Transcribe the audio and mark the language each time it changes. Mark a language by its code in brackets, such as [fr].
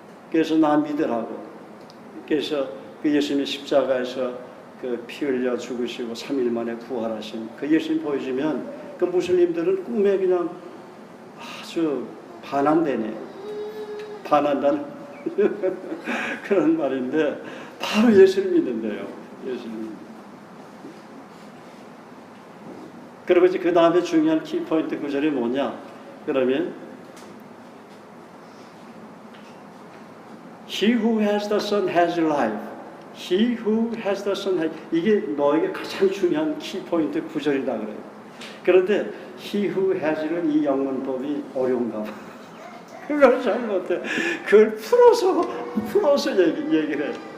[ko] 그래서 나 믿으라고. 그래서 그 예수님의 십자가에서 그 피 흘려 죽으시고 3일 만에 부활하신 그 예수님 보여주면 그 무슬림들은 꿈에 그냥 아주 반한대네. 반한다는 그런 말인데 바로 예수를 믿는데요. 예수님. 그리고 이제 그 다음에 중요한 키포인트 구절이 뭐냐? 그러면 [en] He who has the Son has life. He who has the Son has [ko] 이게 너에게 가장 중요한 키포인트 구절이다 그래요. 그런데 [en] He who has [ko] 는 이 영문법이 어려운가 봐. 그걸 잘 못해. 그걸 풀어서 얘기를 해.